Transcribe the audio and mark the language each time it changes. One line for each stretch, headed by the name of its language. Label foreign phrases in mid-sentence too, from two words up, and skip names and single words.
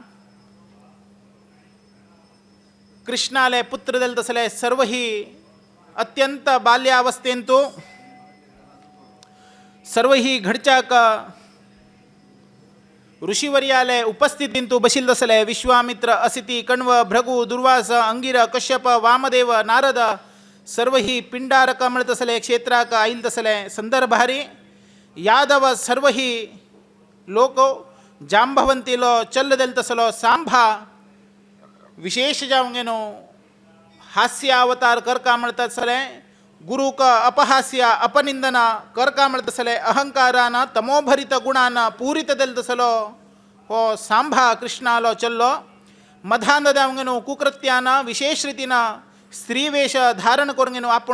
Konkani: कृष्णाले पुत्र जाले तसले सर्व ही अत्यंत बाल्यावस्थेन तो सर्व ही घडच्याक ऋषिवर्याले उपस्थितीन तू बशिल्ल तसले विश्वामित्र असिती कण्व भृगु दुर्वास अंगिर कश्यप वामदेव नारद सर्व ही पिंडारक म्हणत तसले क्षेत्राक आयिल्ले तसले संदर्भारी यादव सर्व ही लोक जांबवंतीलो चल्ल जाले तसलो सांभा विशेष जावंक न्हू हास्य अवतार करका म्हणटा तसले गुरुक अपहास्य अपनिंदन करका म्हणटा तसले अहंकारान तमोभरित गुणान पूरित जाले तसलो हो सांभा कृष्णालो चल्लो मधांध जावंक न्हू कुकृत्यान विशेष रितीन स्त्रीवेश धारण करून न्हू आपूण